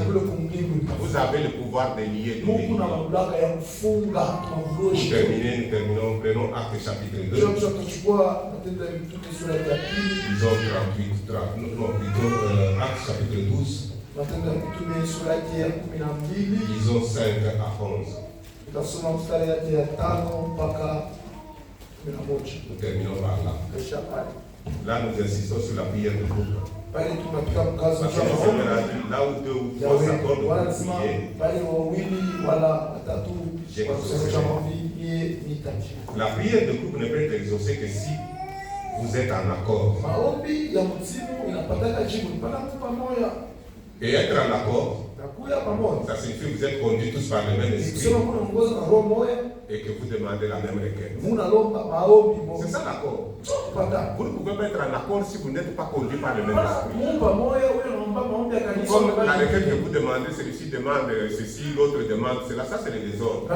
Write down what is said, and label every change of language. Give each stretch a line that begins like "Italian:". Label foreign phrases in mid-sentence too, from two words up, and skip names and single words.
French: Vous avez le pouvoir de lier tout. Pour terminer, nous terminons. Prenons Actes chapitre 2. Disons 38, Actes chapitre 12. Disons 5 à 11.
Swahili: Tutasoma mstari yake ya 5 mpaka 11.
French: Nous terminons par là.
Swahili: Kisha pale.
French: Là, nous insistons sur la prière de groupe.
Swahili: Pale tunapiga mkazo
French: Parce que le Seigneur a dit, là où 2 ou 3 s'accordent pour prier,
Swahili: pale wawili wala watatu wakusanyika maombi nitaji.
French: la prière de groupe ne peut être exaucée que si vous êtes en accord.
Swahili: Maombi ya mtimu inapataka jibu mpaka pamoja.
French: Et être en accord, ça signifie que vous êtes conduits tous par le même esprit et que vous demandez la même requête. C'est ça l'accord. Vous ne pouvez pas être en accord si vous n'êtes pas conduit par le même esprit. Comme la requête que vous demandez, celui-ci demande ceci, l'autre demande cela, ça c'est le désordre.